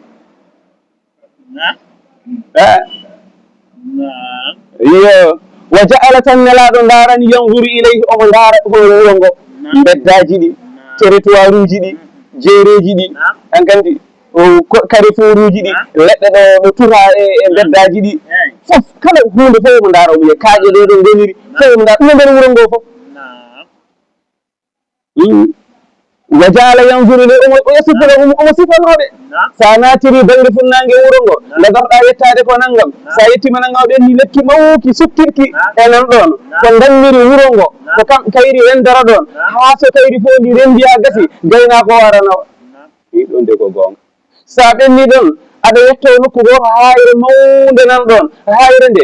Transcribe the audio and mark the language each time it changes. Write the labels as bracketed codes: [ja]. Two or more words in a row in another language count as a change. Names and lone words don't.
[ff] iyo [ar] وجعل [ff] tan nelaɗo darani [ar] ينظر إليه [ff] omo ndaara hoore wuro ngo beddaji ɗi territoire uji ɗi jeereji ɗi an kandi carrefour uji ɗi leɗɗe ɗo tuta e beddaji ɗi fof kala hunde fof omo ndaara omo yiya kaaƴe ɗe ɗo goniri fof omo ndaara ɗum nder wuro ngo fof [ar] وجعل ينظر إليه [ff] omo sifanoɓe sa natiri banggue funnangue wuro ngo lagamɗa yettade ko naggam sa yettima naggam ɓen ni lekki mawki suttirki enen ɗon ko dammiri wuro ngo ko kam kayri rendara ɗon ha so kayri fof ndi rendiya gasi gayna ko waranawa i ɗon de ko gonga sa ɓenni ɗon aɗa yetto nokku goto hayre mawde nan ɗon hayre nde